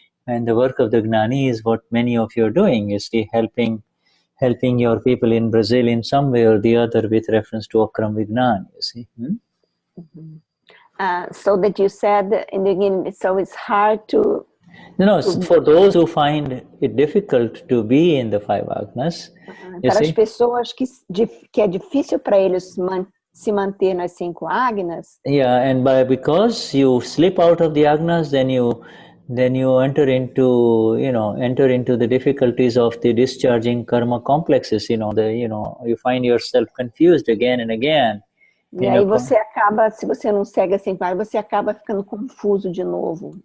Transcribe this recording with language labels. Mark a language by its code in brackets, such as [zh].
[en] And the work of the Gnani is what many of you are doing, you see, helping your people in Brazil in some way or the other with reference to Akram Vignan, you see. So that you said in the beginning, so it's hard to... for those who find it difficult to be in the 5 Agnas. [pt] Para as pessoas que é difícil para eles se manter nas 5 Agnas. [en] Yeah, and because you slip out of the Agnas, then you enter into the difficulties of the discharging karma complexes. You find yourself confused again and again. [pt] E aí você acaba, se você não segue assim, você acaba ficando confuso de novo.